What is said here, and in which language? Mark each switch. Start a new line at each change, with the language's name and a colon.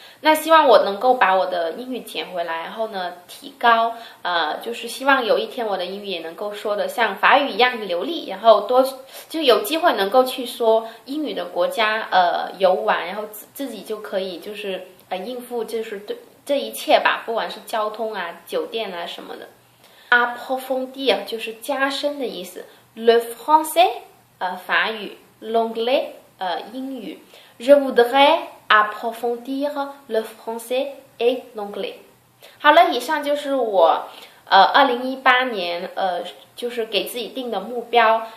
Chinese: 那希望我能够把我的英语捡回来，然后呢提高，就是希望有一天我的英语也能够说得像法语一样流利，然后就有机会能够去说英语的国家游玩，然后自己就可以就是应付就是这一切吧，不管是交通啊、酒店啊什么的。
French: approfondir
Chinese: 就是加深的意思
French: ，le français 法语 ，l'anglais 英语 ，je voudrais approfondir le français et l'anglais。
Chinese: 好了，以上就是我2018年就是给自己定的目标。